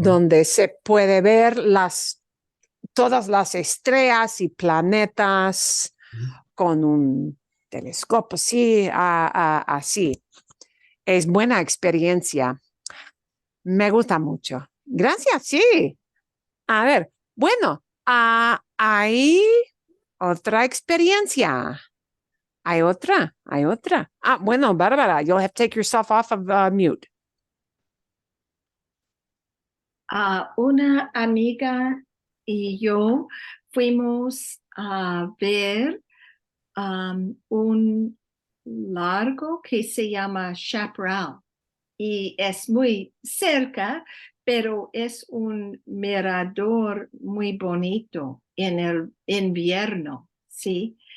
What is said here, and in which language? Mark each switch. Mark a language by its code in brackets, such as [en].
[es] donde se puede ver todas las estrellas y planetas con un telescopio, sí, así. Es buena experiencia. Me gusta mucho. Gracias, sí. A ver, bueno, hay otra experiencia. Hay otra. Bueno, [en] Bárbara, you'll have to take yourself off of mute. [es] Una amiga y yo fuimos a ver un largo que se llama Chaparral y es muy cerca, pero es un mirador muy bonito en el invierno, ¿sí?